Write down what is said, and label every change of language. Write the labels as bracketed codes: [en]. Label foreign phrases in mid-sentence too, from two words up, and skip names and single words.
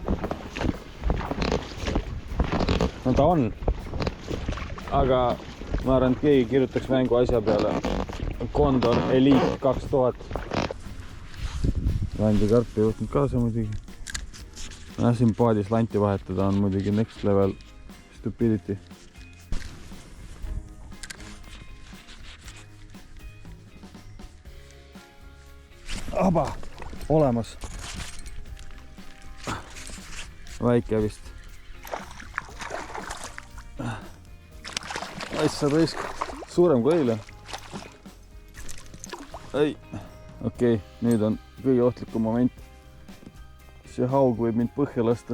[et] No ta on. Aga ma arvan, et keegi kirjutaks mängu asja peale Condor Elite 2000. Landikarp ei võtnud kaasa muidugi. Siin paadis lanti vahetada on muidugi [en] next level stupidity. [et] Aba! Olemas. Väike vist. Aissa raisk. Suurem kui eile. Ei. Okei, nüüd on kõige ohtlikum moment. See haug võib mind põhja lasta.